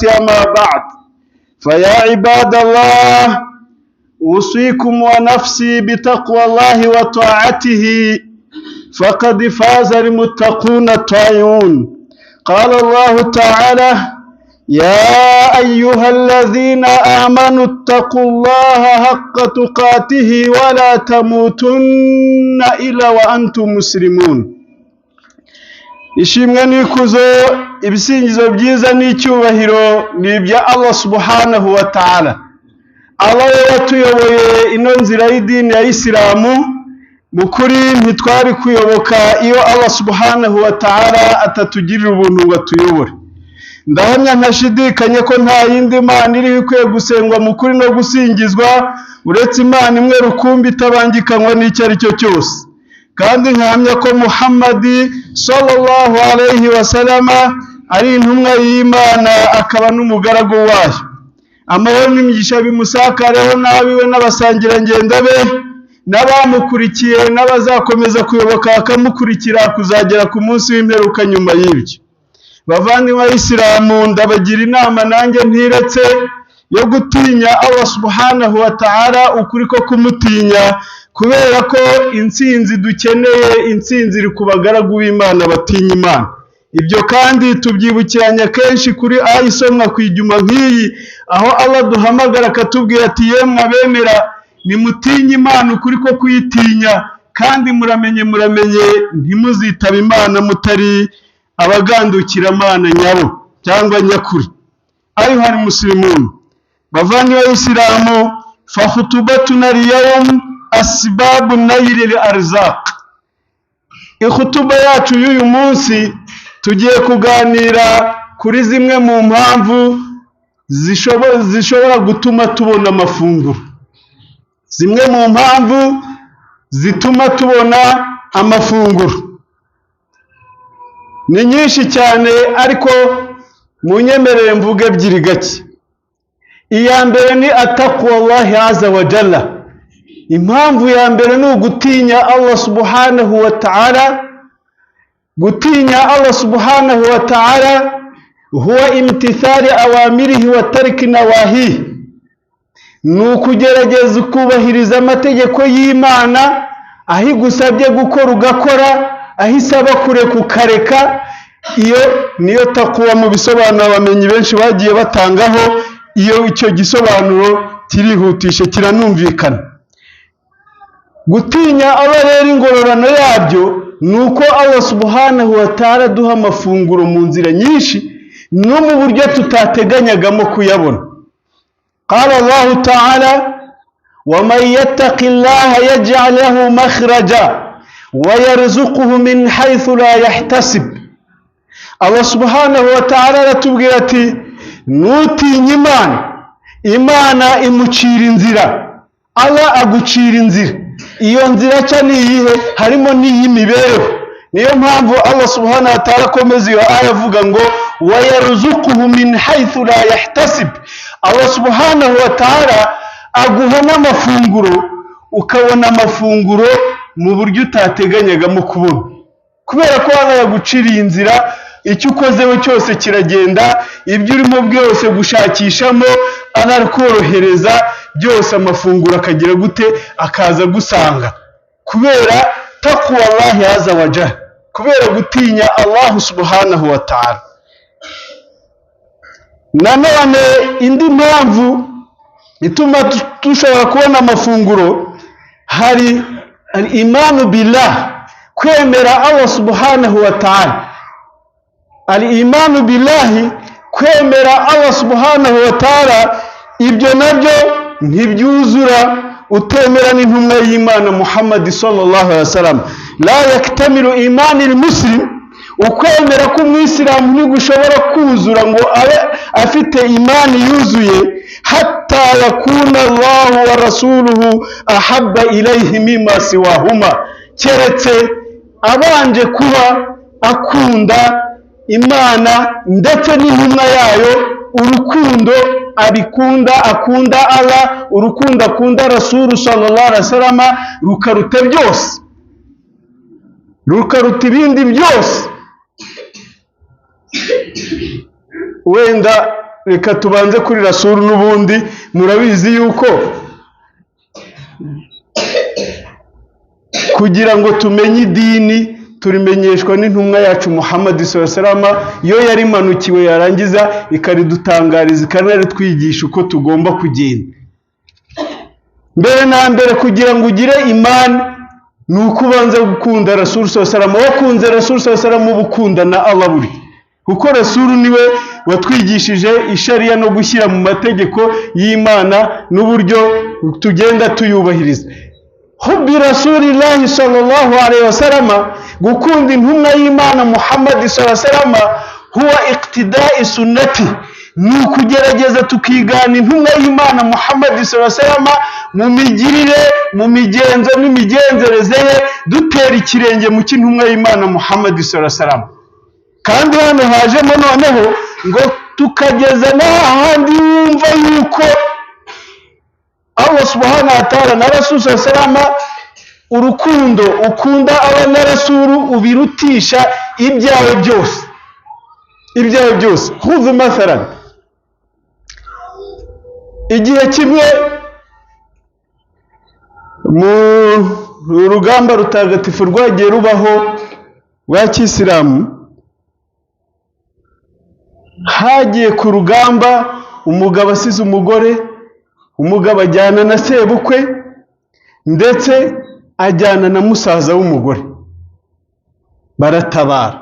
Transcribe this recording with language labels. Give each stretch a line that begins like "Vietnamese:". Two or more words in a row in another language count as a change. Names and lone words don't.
Arabic: أما بعد، فيا عباد الله، أوصيكم ونفسي بتقوى الله وطاعته، فقد فاز المتقون الطائعون. قال الله تعالى: يا أيها الذين آمنوا اتقوا الله حق تقاته ولا تموتن إلا وأنتم مسلمون.
Kinyarwanda: ishimwe n'ikuzo, ibisingizo byiza n'icyubahiro ni ibya Allah
Arabic: سبحانه وتعالى.
Kinyarwanda: Allah yatuyoboye ino nzira y'idini ya Isilamu. Mukuri ntitwari kuyoboka iyo Allah
Arabic: سبحانه وتعالى
Kinyarwanda: atatugirira ubuntu ngo atuyobore. Ndahamya ntashidikanye ko nta yindi mana iri ikwiye gusengwa mu kuri no gusingizwa uretse Imana imwe rukumbi itabangikanywa n'icyo ari cyo cyose. Kandi nkahamya ko Muhammadi
Arabic: صلى الله عليه وسلم
Kinyarwanda: ari intumwa y'Imana akaba n'umugaragu wayo. Amahoro n'imigisha bimusakareho n'abiwe n'abasangirangendo be n'abamukurikiye n'abazakomeza kuyoboka bakamukurikira kuzagera ku munsi w'imperuka. Nyuma y'ibyo, bavandimwe b'Isilamu, ndabagira inama nanjye ntiretse yo gutinya Allah
Arabic: سبحانه وتعالى,
Kinyarwanda: ukuri ko kumutinya, kubera ko intsinzi dukeneye, intsinzi iri ku bagaragu b'Imana batinya Imana. Ibyo kandi tubyibukiranya kenshi kuri ayisomwa ku ijuma nk'iyi, aho Allah duhamagara akatubwira ati: yemwe abemera nimutinye Imana ukuri ko kuyitinya, kandi muramenye ntimuzitaba Imana mutari abagandukira Imana nyabo cyangwa nyakuri.
Arabic: أيها المسلمون,
Kinyarwanda: bavandimwe b'Isilamu,
Arabic: فخطبتنا اليوم أسباب نيل الأرزاق.
Kinyarwanda: Ikhutuba yacu y'uyu munsi tugiye kuganira kuri zimwe mu mpamvu zishobora gutuma tubona amafunguro. Zimwe mu mpamvu zituma tubona amafunguro ni nyinshi cyane, ariko munyemerere mvuge ebyiri gake. Iya mbere ni
Arabic: التقوى الله عز وجل.
Kinyarwanda: Impamvu ya mbere ni ugutinya Allah
Arabic: سبحانه وتعالى.
Kinyarwanda: Gutinya Allah
Arabic: سبحانه وتعالى هو امتثال أوامره وترك نواهيه.
Kinyarwanda: Ni ukugerageza kubahiriza amategeko y'Imana, aho igusabye gukora ugakora, aho isaba kureka ukareka. Iyo niyo takwa mu bisobanuro abamenyi benshi bagiye batangaho. Iyo icyo gisobanuro kirihutishe kiranumvikana. Gutinya Allah rero ingororano yabyo ni uko Allah
Arabic: سبحانه وتعالى
Kinyarwanda: duha amafunguro mu nzira nyinshi no mu buryo tutateganyagamo kuyabona.
Arabic: قال الله تعالى: ومن يتق الله يجعل له مخرجا ويرزقه من حيث لا يحتسب.
Kinyarwanda: Allah
Arabic: سبحانه وتعالى
Kinyarwanda: aratubwira ati: nutinya Imana imucira inzira. Allah agucira inzira. Iyo nzira cya ni iyihe? Harimo n'iy'imibereho. Niyo mpamvu Allah
Arabic: سبحانه وتعالى
Kinyarwanda: akomeza iyo aya avuga ngo:
Arabic: وَيَرْزُقُهُ مِنْ حَيْثُ لَا يَحْتَسِبُ.
Kinyarwanda: Allah
Arabic: سبحانه وتعالى
Kinyarwanda: aguha n'amafunguro, ukabona amafunguro mu buryo utateganyagamo kubona, kubera ko Allah yaguciriye inzira. Icyo ukozeho cyose kiragenda, ibyo urimo byose gushakishamo Allah arakorohereza, byose amafunguro akagira gute, akaza gusanga, kubera
Arabic: تقوى الله عز وجل,
Kinyarwanda: kubera gutinya Allah
Arabic: سبحانه وتعالى.
Kinyarwanda: Nanone indi mpamvu ituma dushobora kubona amafunguro, hari
Arabic: الإيمان بالله,
Kinyarwanda: kwemera Allah
Arabic: سبحانه وتعالى. الإيمان بالله,
Kinyarwanda: kwemera Allah
Arabic: سبحانه وتعالى,
Kinyarwanda: ibyo nabyo ntibyuzura utemera n'intumwa y'Imana Muhammad
Arabic: صلى الله عليه وسلم. لا يكتمل إيمان المسلم,
Kinyarwanda: ukwemera k'umwisilamu ntigushobora kuzura ngo abe afite imani yuzuye
Arabic: حتى يكون الله ورسوله أحب إليه مما سواهما,
Kinyarwanda: keretse abanje kuba akunda Imana ndetse n'intumwa yayo, urukundo abikunda, akunda Allah, urukundo akunda Rasul
Arabic: صلى الله عليه وسلم
Kinyarwanda: rukaruta byose, rukaruta ibindi byose. Wenda reka tubanze kuri Rasul, n'ubundi murabizi yuko kugira ngo tumenye idini turimenyeshwa n'intumwa yacu Muhammad
Arabic: صلى الله عليه وسلم,
Kinyarwanda: iyo yari manukiwe yarangiza ikaridutangariza ikanaritwigisha uko tugomba kugenda. Mbere na mbere kugira ngo ugire imani ni ukubanza gukunda Rasul
Arabic: صلى الله عليه وسلم.
Kinyarwanda: Wakunze Rasul
Arabic: صلى الله عليه وسلم
Kinyarwanda: ubukunda na Allah buri, kuko Rasul niwe watwigishije ishariya no gushyira mu mategeko y'Imana n'uburyo tugenda tuyubahiriza.
Arabic: حب رسول الله صلى الله عليه وسلم,
Kinyarwanda: gukunda intumwa y'Imana Muhammad
Arabic: صلى الله عليه وسلم هو اقتداء سنته,
Kinyarwanda: ni ukugerageza tukigana intumwa y'Imana Muhammad
Arabic: صلى الله عليه وسلم
Kinyarwanda: mu migirire, mu migenzo n'imigenzereze ye, dutera ikirenge mu cy'intumwa y'Imana Muhammad
Arabic: صلى الله عليه وسلم.
Kinyarwanda: Kandi hano hajemo noneho ngo tukageza n'ahandi wumva yuko Allah
Arabic: سبحانه وتعالى
Kinyarwanda: na Rasul
Arabic: صلى الله عليه وسلم
Kinyarwanda: urukundo ukunda aba na Rasul ubirutisha ibyawe byose, ibyawe byose.
Arabic: خذ مثلا,
Kinyarwanda: igihe kimwe mu rugamba rutagatifu rwagiye rubaho rwa Kisilamu, hagiye ku rugamba umugabo asize umugore, umugabo ajyana na sebukwe ndetse ajyana na musaza w'umugore, baratabara.